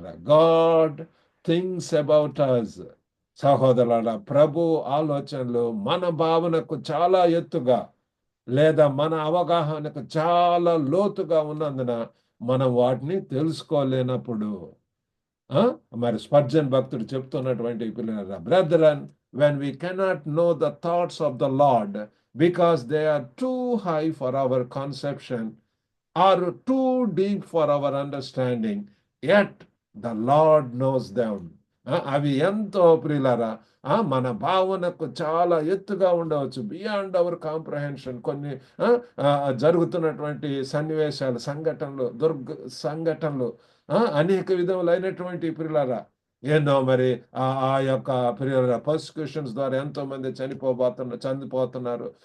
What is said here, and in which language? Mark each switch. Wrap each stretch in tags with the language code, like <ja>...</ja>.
<en>God thinks about us.</en> <te>సహోదరుల, ప్రభు ఆలోచనలు మన భావనకు చాలా ఎత్తుగా, లేదా మన అవగాహనకు చాలా లోతుగా ఉన్నందున మనం వాటిని తెలుసుకోలేనప్పుడు మరి స్పర్జన్ భక్తుడు చెప్తున్నటువంటి పిల్లల, brethren,</te> <en>when we cannot know the thoughts of the Lord, because they are too high for our conception or too deep for our understanding, yet the Lord knows them.</en> <te>అవి ఎంతో ప్రియులారా మన భావనకు చాలా ఎత్తుగా ఉండవచ్చు,</te> <en>Beyond our comprehension.</en> <te>కొన్ని ఆ, ఆ, జరుగుతున్నటువంటి సన్నివేశాలు, సంఘటనలు అనేక విధములైనటువంటి ప్రియులారా, ఎన్నో మరి ఆ యొక్క ప్రియులారా పర్సిక్యూషన్స్ ద్వారా ఎంతో మంది చనిపోతున్నారు.</te>